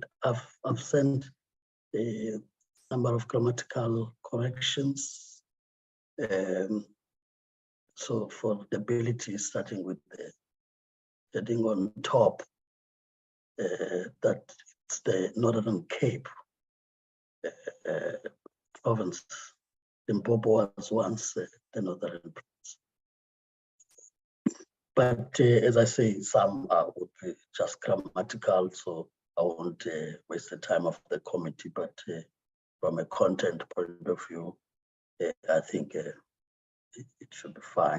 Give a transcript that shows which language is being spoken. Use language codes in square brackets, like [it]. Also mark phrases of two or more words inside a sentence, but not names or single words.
[en] I've sent a number of grammatical corrections. So for the ability, starting with the heading on top, that it's the Northern Cape province. Limpopo was once the Northern Province. But as I say, some would be just grammatical, so I won't waste the time of the committee, but from a content point of view, I think it should be fine.